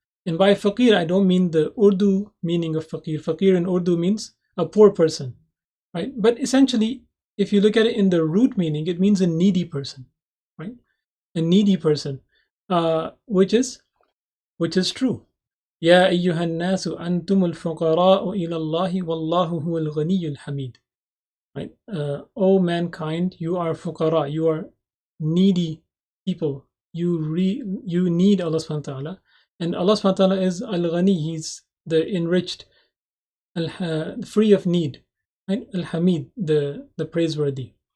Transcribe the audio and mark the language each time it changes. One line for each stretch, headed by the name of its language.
English: And by faqir, I don't mean the Urdu meaning of faqir. Faqir in Urdu means a poor person, right? But essentially, if you look at it in the root meaning, it means a needy person, right? A needy person, which is true.
Arabic: يا أيها الناس أنتم الفقراء إلى الله والله هو الغني الحميد.
English: Right? O mankind, you are fuqara, you are needy people. You need Allah subhanahu wa ta'ala. And Allah subhanahu wa ta'ala is al-ghani, he's the enriched, free of need. Right? Al-hamid, the praiseworthy.